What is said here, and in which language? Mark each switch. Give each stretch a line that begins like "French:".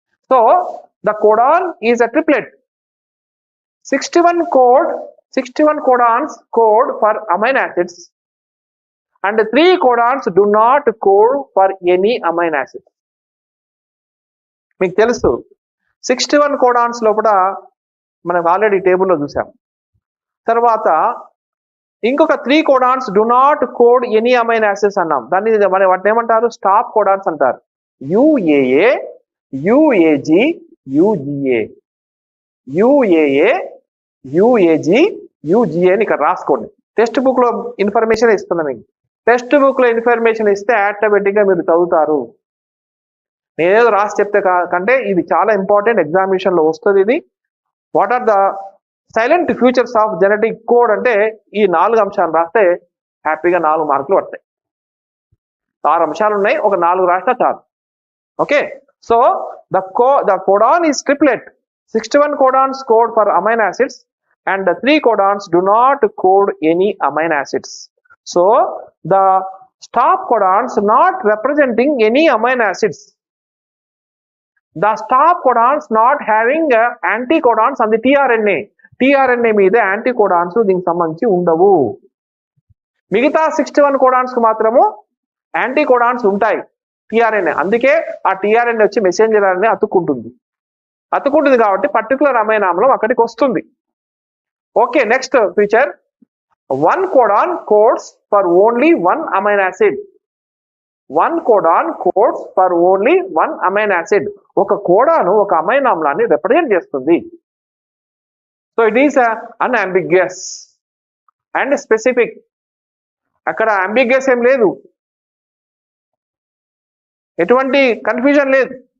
English: So the codon is a triplet. 61 codons code for amino acids and 3 codons do not code for any amino acid.
Telugu: మీకు తెలుసు 61 codons లోపల మనం already టేబుల్లో చూసాం. తర్వాత ఇంకొక
English: 3 codons do not code any amino acids
Telugu: అన్నాం. దాన్ని వాటిని ఏమంటారు? స్టాప్ కోడాన్స్ అంటారు. UAA, UAG, UGA, UAA, UAG, UGA అని ఇక్కడ రాసుకోండి. టెక్స్ట్ బుక్ లో ఇన్ఫర్మేషన్ ఇస్తున్నా మీకు. టెక్స్ట్ బుక్ లో ఇన్ఫర్మేషన్ ఇస్తే ఆటోమేటిక్ గా మీరు చదువుతారు. నేనేదో రాసి చెప్తే కంటే ఇది చాలా ఇంపార్టెంట్, ఎగ్జామినేషన్ లో వస్తుంది ఇది.
English: what are the salient features of genetic code
Telugu: అంటే ఈ 4 అంశాలు రాస్తే హ్యాపీగా 4 మార్కులు పడతాయి. 6 అంశాలు ఉన్నాయి, ఒక 4 రాసినా చాలు.
English: Okay, so the codon is triplet. 61 codons code for amino acids and the 3 codons do not code any amino acids. So the stop codons not representing any amino acids. The stop codons not having anticodons on the tRNA.
Telugu: tRNA మీద యాంటీకోడాన్స్ దీనికి సంబంధించి ఉండవు. మిగతా 61 codons కు మాత్రము యాంటీకోడాన్స్ ఉంటాయి tRNA. అందుకే ఆ tRNA వచ్చి మెసెంజర్ RNA అతుక్కుంటుంది కాబట్టి పర్టికులర్ అమైనో ఆమ్లం అక్కడికి వస్తుంది.
English: Okay, next feature 1 codon codes for only 1 amino acid. 1 codon codes for only 1 amino acid.
Telugu: ఒక కోడాను ఒక అమైనో ఆమ్లాన్ని రిప్రజెంట్ చేస్తుంది.
English: So it is unambiguous and specific.
Telugu: అక్కడ అంబిగ్యూస్ ఏం లేదు, ఎటువంటి కన్ఫ్యూజన్ లేదు.